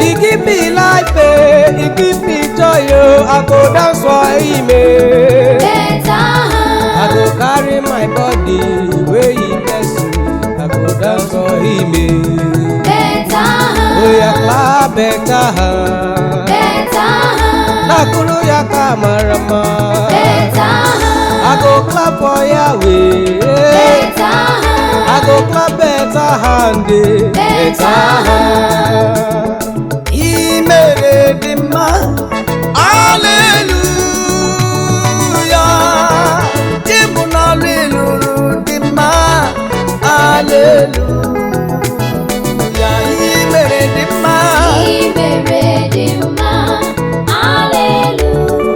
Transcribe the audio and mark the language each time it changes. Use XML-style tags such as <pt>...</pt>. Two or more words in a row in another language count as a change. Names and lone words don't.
<pcm>He give me life, eh, he give me joy, oh, I go dance for him, eh. Better hand. I go carry my body wey he bless me, I go dance for him, eh. Better hand. Oh, yeah, clap better hand. Better hand.</pcm> <ig>Nakuru ya ka mara mma. Better hand.</ig> <pcm>I go clap for Yahweh. Better hand. I go clap better hand, eh. Better Better hand.</pcm> <ig>I mere dị mma. Hallelujah. Chi bụ n'ọlụ ị lụrụ dị mma. Hallelujah. I mere dị mma. I mere dị mma. Hallelujah.</ig>